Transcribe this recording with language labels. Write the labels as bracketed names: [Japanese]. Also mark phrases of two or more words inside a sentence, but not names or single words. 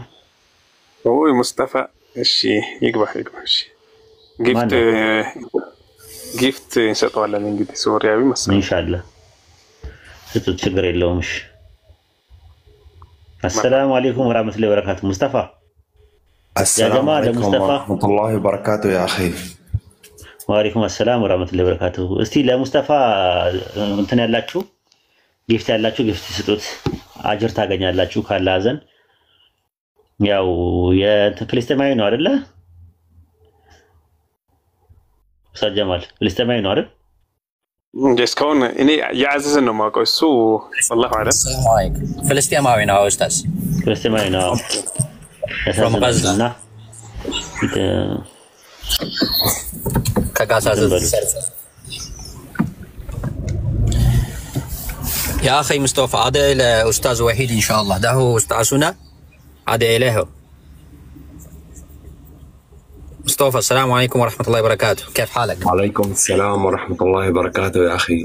[Amharic] ወይ ሙስጠፋ? እሺ ይግባ። እሺ ጊፍት እንሰጠዋለን እንግዲህ ሶሪያዊ መሰለኝ ኢንሻአላህ። ስትል ችግር የለውም። እሺ [Arabic] السلام عليكم ورحمة الله وبركاته. مصطفى السلام عليكم ورحمة الله وبركاته يا أخي. وعليكم السلام ورحمة الله وبركاته. [Amharic] استي ለሙስጠፋ እንትን ያላችሁ ጊፍት ያላችሁ ጊፍት ስጡት። አጅር ታገኛላችሁ ካላዘን። ያው የፍልስጤማዊ ነው አይደለ? ኡስታዝ ጀማል ፍልስጤማዊ ነው አይደል? እስካሁን እኔ ያዘዘን ነው የማውቀው። እሱ [Arabic] والله اعلم [Amharic] ፍልስጤማዊ ነው ኡስታዝ። ፍልስጤማዊ ነው ያሳዝናልና [Arabic] ከጋዛ يا أخي مصطفى عاد إلى أستاذ وحيد إن شاء الله. ده هو أستاذنا عاد إليه مصطفى. السلام عليكم ورحمة الله وبركاته. كيف حالك؟ وعليكم السلام ورحمة الله وبركاته يا أخي.